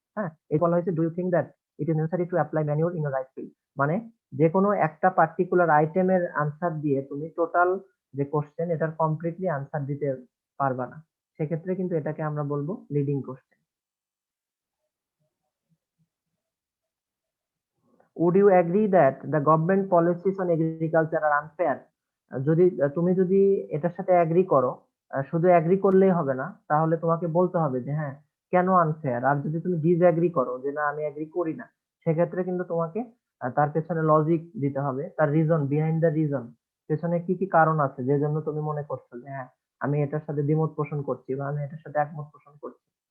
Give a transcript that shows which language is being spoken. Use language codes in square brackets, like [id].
[bn] হ্যাঁ, এই বলা হয়েছে [en] do you think that it is necessary to apply manure in rice field, [bn] মানে যে কোনো একটা পার্টিকুলার আইটেমের আনসার দিয়ে তুমি টোটাল যে কোশ্চেন এটার কমপ্লিটলি আনসার দিতে পারবা না, সেক্ষেত্রে কিন্তু এটাকে আমরা বলবো leading question. [en] Would you agree that the government policies on agriculture are unfair? [bn] যদি তুমি যদি এটার সাথে এগ্রি করো, শুধু এগ্রি করলেই হবে না, তাহলে তোমাকে বলতে হবে যে হ্যাঁ কেন আনফেয়ার। আর যদি তুমি ডিসএগ্রি করো যে না আমি এগ্রি করি না, সেক্ষেত্রে কিন্তু তোমাকে তার পেছনে লজিক দিতে হবে, তার রিজন, বিহাইন্ড দ্য রিজন, পেছনে কি কি কারণ আছে যে জন্য তুমি মনে করছো যে হ্যাঁ আমি এটার সাথে দ্বিমত পোষণ করছি বা আমি এটার সাথে একমত পোষণ করছি।